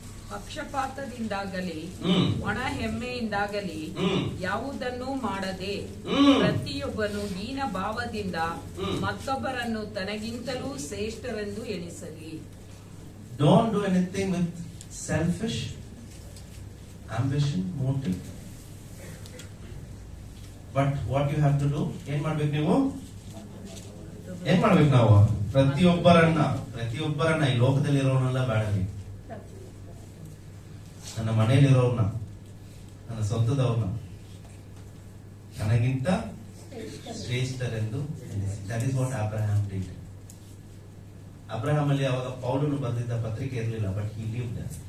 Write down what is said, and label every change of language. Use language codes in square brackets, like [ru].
[kn] ಪಕ್ಷಪಾತದಿಂದಾಗಲಿ ಒಣ ಹೆಮ್ಮೆಯಿಂದಾಗಲಿ ಹ್ಮ್. ಯಾವುದನ್ನೂ ಮಾಡದೆ ಹ್ಮ್. ಪ್ರತಿಯೊಬ್ಬನು ದೀನ ಭಾವದಿಂದ ಮತ್ತೊಬ್ಬರನ್ನು ತನಗಿಂತಲೂ ಶ್ರೇಷ್ಠರೆಂದು ಎಣಿಸಲಿ. [en] Don't do anything with selfish ambition, motive. But what you have to do, [kn] ಏನ್ ಮಾಡ್ಬೇಕು ನೀವು? ಏನ್ ಮಾಡ್ಬೇಕು ನಾವು? ಪ್ರತಿಯೊಬ್ಬರನ್ನ ಈ ಲೋಕದಲ್ಲಿ ಇರೋನೆಲ್ಲ ಬೇಡವಿ, ನನ್ನ ಮನೆಯಲ್ಲಿರೋರ್ನ, ನನ್ನ ಸ್ವಂತದವ್ರನ್ನ ನನಗಿಂತ ಶ್ರೇಷ್ಠರೆಂದು ಎಣಿಸಿ. [en] That is what Abraham did. [kn] Abraham ಅಲ್ಲಿ ಅವಾಗ ಪೌಲನು ಬರೆದಿದ್ದ ಪತ್ರಿಕೆ ಇರಲಿಲ್ಲ, [en] But he lived.